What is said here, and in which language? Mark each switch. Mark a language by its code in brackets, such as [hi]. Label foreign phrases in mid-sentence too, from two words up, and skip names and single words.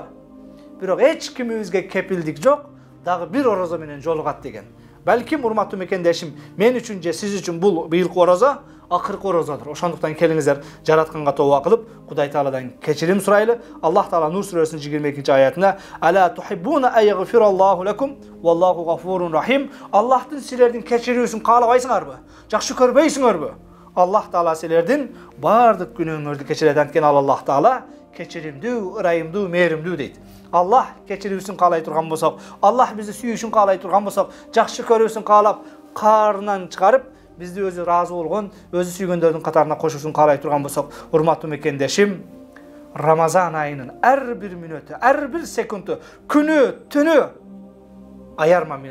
[ky] Бирок эч кимибизге кепилдик жок, дагы бир орозо менен жолугат деген. Балким урматтуу мекендешим, мен үчүн же сиз үчүн бул быйылкы орозо акыркы орозодур. Ошондуктан келиңиздер жаратканга тооба кылып, Кудай Тааладан кечирим сурайлы. Аллах Таала Нур сүрөсүнүн 22-нчи аятында: [ar] "ألا تحبون أن يغفر الله لكم والله غفور رحيم." [ky] Аллахтын силердин кечирүүсүн каалабайсыңарбы? Жакшы көрбөйсүңөрбү? Аллах Таала силердин бардык күнөөңөрдү кечирет анткени Аллах Таала кечиримдүү, ырайымдуу, мээримдүү дейт. Allah keçirүүсүн каалай турган болсок, Allah бизди сүйүүсүн каалай турган болсок, жакшы көрүүсүн каалап, карынан чыгарып, бизди өзү разы болгон, өзү сүйгөндөрдүн катарына кошуусун каалай турган болсок, урматтуу мекендешим, Рамазан айынын ар бир мүнөтү, ар бир секунду, күнү, түнү аярма менен жасайлы.